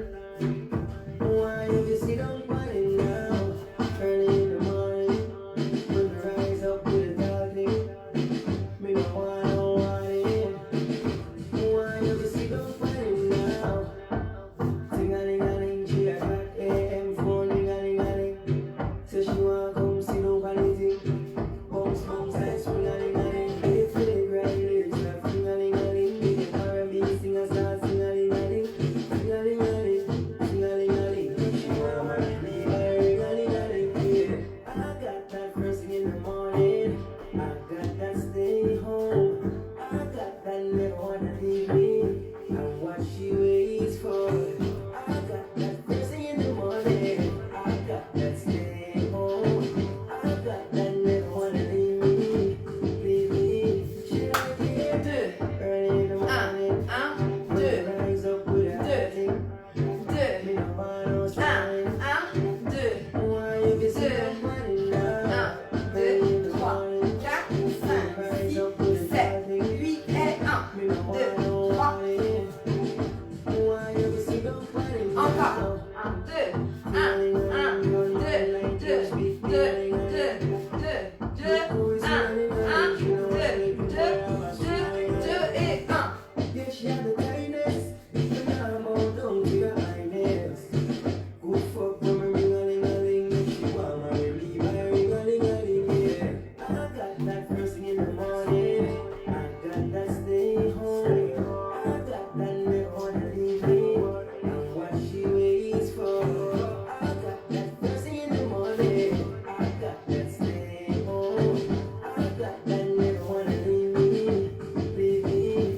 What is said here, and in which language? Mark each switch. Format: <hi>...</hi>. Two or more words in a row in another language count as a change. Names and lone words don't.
<en>Why you sit down on it now? Early in the morning, when you rise up with a hot thing, me no want no warning. Why you sit down on it now? Ting-a-ling-a-ling, she a got AM phone, ling-a-ling-a-ling. Say she want come sit down on the thing. Bounce, bounce like swing-a-ling-a-ling. If you grind lyrics, like swing-a-ling-a-ling. Be the R&B singer, start sing-a-ling-a-ling. Sing-a-ling-a-ling, sing-a-ling-a-ling. She want my baby, ring-a-ling-a-ling, yeah. I got that first thing in the morning. I got that stay home. I got that never wanna leave me. And what she waits for. I got that first thing in the morning. I got that stay home. I got that never wanna leave me. Leave me. Should I get</en> <fr>Deux,</fr> <en>early in the morning?</en> <fr>un,</fr> <en>When</en> <fr>deux,</fr> <en>the rise up with a hot thing.</en> <fr>deux,</fr> <en>Me no want no sign.</en> <fr>un, deux,</fr> <en>Why you be sitting running now? Early in the 3, morning. 4, When the 5, rise 6, up with a 7, hot thing.</en> <fr>8 et 1.</fr> <en>Me no want no warning. Why you be sitting running now?</en> <fr>Encore. 1, 2, 1, 2, 2, 2, 2, 2, 2, 1, 2, 2 et 1.</fr> <en>Yeah, she had the kindness, but now I'm all down to your highness. Good fuck when me ring-a-ling-a-ling, if she want marry me, my ring-a-ling-a-ling, yeah. I got that first thing in the morning, I got that stay home, I got that never wanna leave me, and what she waits for. I got that first thing in the morning, I got that stay home, I got that never wanna leave me, leave me.</en>